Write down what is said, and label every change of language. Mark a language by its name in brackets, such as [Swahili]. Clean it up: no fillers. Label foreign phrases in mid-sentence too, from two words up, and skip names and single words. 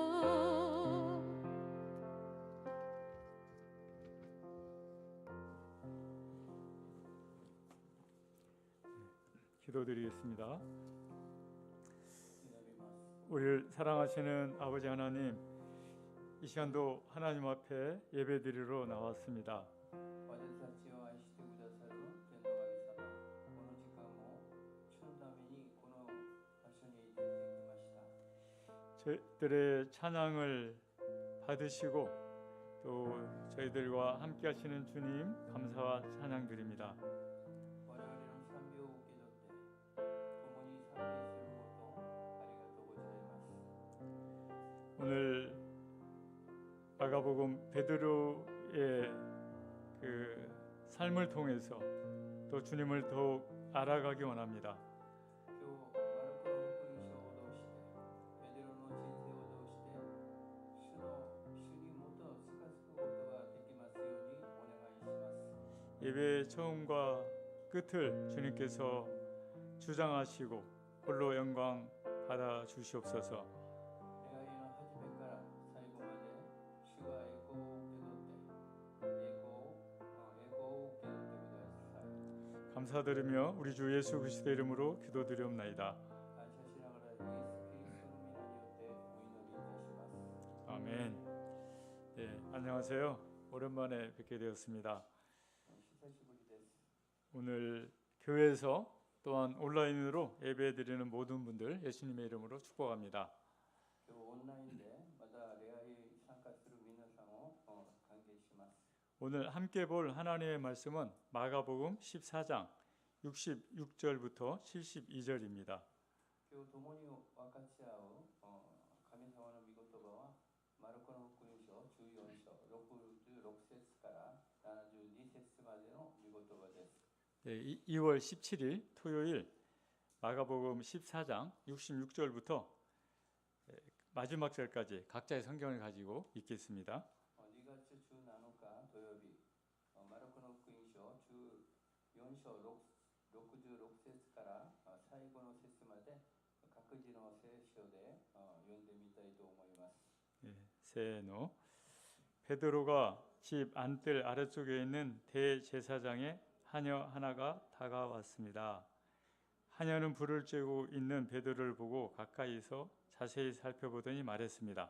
[Korean] 기도드리겠습니다. 우리를 사랑하시는 아버지 하나님, 이 시간도 하나님 앞에 예배드리러 나왔습니다. [Japanese] 私たちを愛してくださる天の神様、この時間も主のためにこの場所に出てきました。 [Korean] 저희들의 찬양을 받으시고 또 저희들과 함께 하시는 주님 감사와 찬양 드립니다. [Japanese] 我々の賛美を受け取って共に賛美することをありがとうございます。 [Korean] 오늘 마가복음 베드로의 그 삶을 통해서 또 주님을 더욱 알아가기 원합니다. [Japanese] 今日マルコの福音書を通してペテロの人生を通して主にもっと近づくことができますようにお願いします。 [Korean] 예배의 처음과 끝을 주님께서 주장하시고 홀로 영광 받아 주시옵소서. [Japanese] 願いの始めから最後まで主が栄光を受け取って栄光を受け取ってください。 [Korean] 감사드리며 우리 주 예수 그리스도 이름으로 기도드리옵나이다. [Japanese] 感謝しながらイエス・キリストの皆によってお祈りいたします。 [Korean] 아멘. 네, 안녕하세요. 오랜만에 뵙게 되었습니다. [Japanese] 久しぶりです。 [Korean] 오늘 교회에서 또한 온라인으로 예배드리는 모든 분들 예수님의 이름으로 축복합니다. [Japanese] 今日オンラインでまた礼拝に参加する皆さんを歓迎します。 [Korean] 오늘 함께 볼 하나님의 말씀은 마가복음 14장 66절부터 72절입니다. [Japanese] 今日共に分かち合う神様の御言葉はマルコの福音書14章66節から72節までの御言葉です。 [Korean] 네, 2월 17일 토요일 마가복음 14장 66절부터 마지막 절까지 각자의 성경을 가지고 읽겠습니다. [Japanese] 2 月17日土曜日、マルコの福音書14章66節から最後の節まで各自の聖書で読んでみたいと思います。 [Korean] 네, 세노 베드로가 집 안뜰 아래쪽에 있는 대제사장의 하녀 하나가 다가왔습니다. 하녀는 불을 쬐고 있는 베드로를 보고 가까이서 자세히 살펴보더니 말했습니다.